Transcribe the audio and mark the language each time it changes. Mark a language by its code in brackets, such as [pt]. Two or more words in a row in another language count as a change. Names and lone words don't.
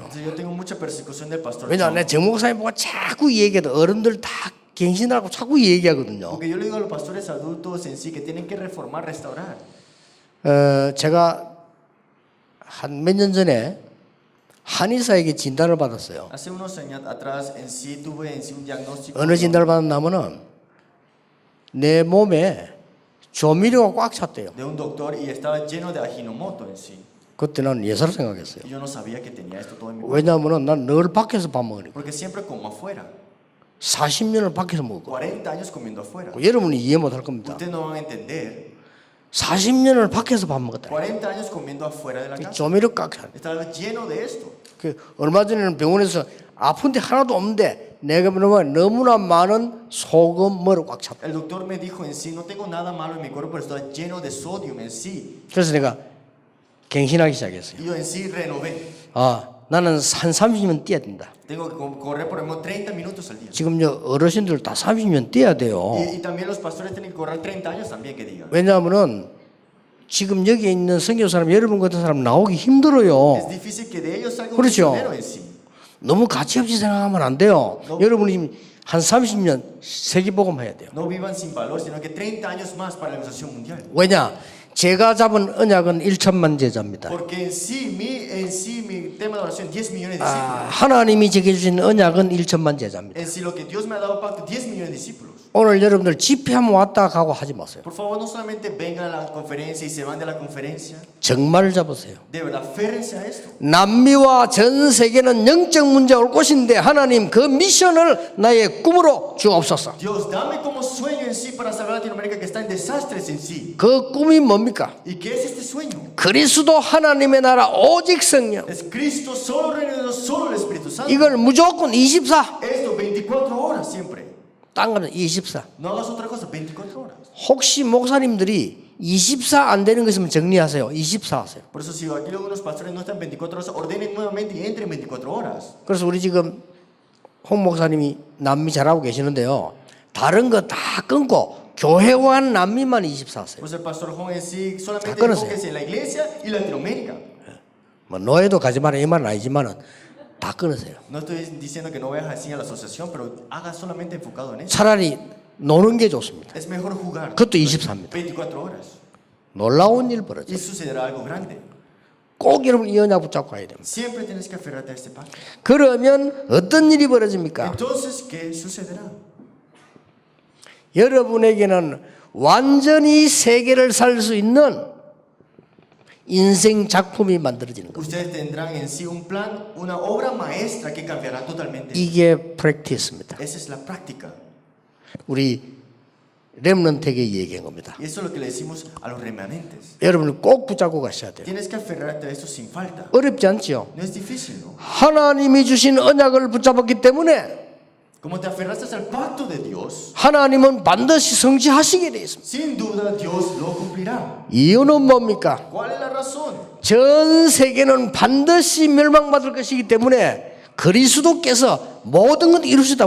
[es] Entonces yo tengo mucha persecución del pastor [ko] 왜냐하면 John, 내가 정 목사님 보고 자꾸 얘기해도 어른들 다 갱신하라고 자꾸 얘기하거든요. [es] porque yo le digo a los pastores adultos en sí que tienen que reformar, restaurar. [ko] 제가 한 몇 년 전에 한의사에게 진단을 받았어요. [es] Hace unos años atrás en sí tuve en sí un diagnóstico [ko] 어느 진단을 받았냐면은 내 몸에 조미료가 꽉 찼대요. [es] de un doctor y estaba lleno de Ajinomoto en sí. [ko] 그때 난 예사를 생각했어요. [es] Y yo no sabía que tenía esto todo en mi cuerpo, [ko] 왜냐하면은 난 늘 밖에서 밥 먹으니까 [es] porque siempre como afuera. [ko] 40년을 밖에서 먹고 [es] 40 años comiendo afuera. [ko] 여러분이 이해 못할 겁니다. [es] Ustedes no van a entender. [ko] 40년을 밖에서 밥 먹었다. [es] 40 años comiendo afuera de la casa. [ko] 조미료 꽉 찼. [es] Estaba lleno de esto. [ko] 얼마 전에는 병원에서 아픈데 하나도 없는데 내가 너무나 많은 소금물을 꽉 찼다. [es] El doctor me dijo en sí, no tengo nada malo en mi cuerpo, pero está lleno de sodium en sí. [ko] 그래서 내가 갱신하기 시작했어요. [es] Y yo en sí renové. [ko] 나는 한 30년 뛰어야 된다. [es] Tengo que correr por lo menos 30 minutos al día. [ko] 지금 어르신들 다 30년 뛰어야 돼요. [es] Y también los pastores tienen que correr 30 años también, que digan. [ko] 왜냐하면은 지금 여기 있는 선교 사람 여러분 같은 사람 나오기 힘들어요. [es] Es difícil que de ellos salga un [ko] 그렇죠. [es] misionero en sí. [ko] 너무 가치없이 생각하면 안 돼요. 여러분이 한 30년 세계복음 해야 돼요. [es] No vivan sin valor, sino que 30 años más para la organización mundial. [ko] 왜냐? 제가 잡은 언약은 1천만 제자입니다. [es] Porque en sí mi tema de oración 10 millones de discípulos. [ko] 하나님이 제게 주신 언약은 1천만 제자입니다. [es] En sí lo que Dios me ha dado pacto 10 millones de discípulos. [ko] 오늘 여러분들 집회하면 왔다 가고 하지 마세요. [es] Por favor, no solamente vengan a la conferencia y se van de la conferencia. [ko] 정말 잡으세요. [es] De verdad, aférrense a esto. [ko] 남미와 전 세계는 영적 문제가 올 곳인데 하나님 그 미션을 나의 꿈으로 주옵소서. [es] Dios, dame como sueño en sí para salvar a Latinoamérica que está en desastres en sí. [ko] 그 꿈이 뭡니까? [es] ¿Y qué es este sueño? [ko] 그리스도 하나님의 나라 오직 성령. [es] Es Cristo, solo reino de Dios, solo el Espíritu Santo. [ko] 이걸 무조건 24. [es] Esto 24 horas siempre. [ko] 딴 거는 24. [es] No hagas otra cosa, 24 horas. [ko] 혹시 목사님들이 24 안 되는 거 있으면 정리하세요. 24 하세요. [es] Por eso si aquí algunos pastores no están 24 horas, ordenen nuevamente y entren 24 horas. [ko] 그래서 우리 지금 홍 목사님이 남미 잘하고 계시는데요. 다른 거 다 끊고 교회와 남미만 24 하세요. [es] Pues el pastor Juan en sí solamente [ko] 끊으세요. [es] enfóquese en la iglesia y Latinoamérica. [ko] 뭐 노예도 가지 마라 이 말은 아니지만은 다 끊으세요. [es] No estoy diciendo que no vayas así a la asociación, pero haga solamente enfocado en eso. [ko] 차라리 노는 게 좋습니다. [es] Es mejor jugar. [ko] 그것도 24입니다. [es] 24 horas. [ko] 놀라운 일 벌어져. [es] Y sucederá algo grande. [ko] 꼭 여러분 이 언약 붙잡고 가야 됩니다. [es] Siempre tienes que aferrarte a este pacto. [ko] 그러면 어떤 일이 벌어집니까? [es] Entonces, ¿qué sucederá? [ko] 여러분에게는 완전히 세계를 살 수 있는 인생 작품이 만들어지는 겁니다. [es] Ustedes tendrán en sí un plan, una obra maestra que cambiará totalmente. [ko] 이게 프랙티스입니다. [es] Esa es la práctica. [ko] 우리 렘넌트에게 얘기한 겁니다. [es] Y eso es lo que le decimos a los remanentes. [ko] 여러분은 꼭 붙잡고 가셔야 돼요. [es] Tienes que aferrarte a esto sin falta. [ko] 어렵지 않지요? [es] No es difícil, ¿no? [ko] 하나님이 주신 언약을 붙잡았기 때문에 [es] Como te aferraste al pacto de Dios, [ko] 하나님은 반드시 성취하시게 되어 있습니다. [es] sin duda Dios lo cumplirá. [ko] 이유는 뭡니까? [es] ¿Cuál es la razón? [ko] 전 세계는 반드시 멸망받을 것이기 때문에 그리스도께서 모든 걸 이루셨다고